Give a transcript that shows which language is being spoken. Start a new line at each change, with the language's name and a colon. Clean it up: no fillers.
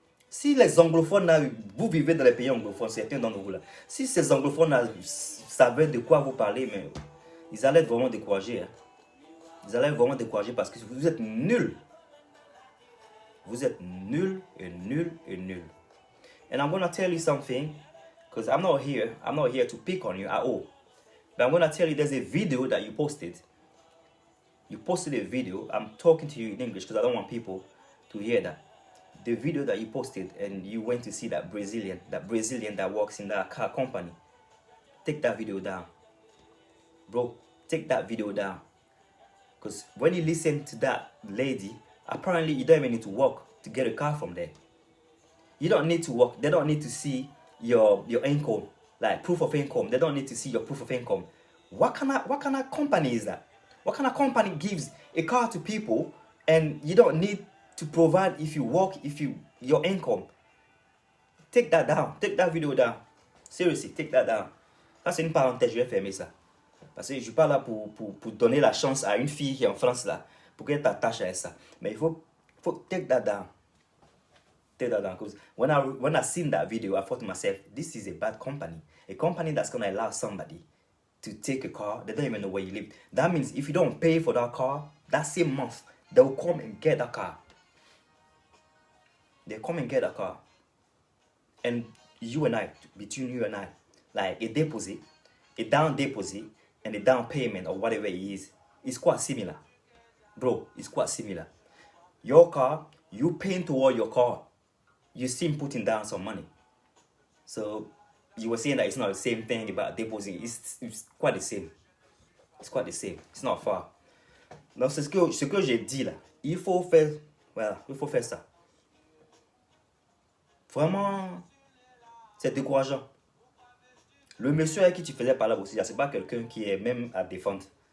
French: Si les anglophones, là, vous vivez dans les pays anglophones, certains d'entre vous là, si ces anglophones là, savaient de quoi vous parlez, mais ils allaient être vraiment découragés. Hein. Ils allaient être vraiment découragés parce que vous êtes nuls. Vous êtes nuls et nuls et nuls.
English: And I'm going to tell you something, because I'm not here to pick on you at all. But I'm going to tell you there's a video that you posted. You posted a video. I'm talking to you in English because I don't want people to hear that. The video that you posted and you went to see that Brazilian that works in that car company. Take that video down. Bro, take that video down. Because when you listen to that lady, apparently you don't even need to work to get a car from there. You don't need to work. They don't need to see your income, like proof of income. They don't need to see your proof of income. What kind of company is that? What kind of company gives a car to people and you don't need to provide if you work, your income? Take that down. Take that video down. Seriously, take that down.
French: Ça, c'est une parenthèse, je vais fermer ça. Parce que je ne suis pas là pour donner la chance à une fille qui est en France, là, pour qu'elle t'attache à ça. Mais il faut
English: take that down. Take that down. Because when I seen that video, I thought to myself, this is a bad company. A company that's going to allow somebody to take a car, they don't even know where you live. That means if you don't pay for that car, that same month, they will come and get that car. They come and get a car. And you and I, between you and I, like a deposit, a down deposit, and a down payment or whatever it is quite similar. Bro, it's quite similar. Your car, you paying toward your car. You still putting down some money. So you were saying that it's not the same thing about deposit. It's quite the same. It's quite the same. It's not far.
French: Donc c'est ce que j'ai dit là. Il faut faire, voilà, il faut faire ça. Vraiment, c'est décourageant. Le monsieur avec qui tu faisais parler aussi, c'est pas quelqu'un qui est même à défendre.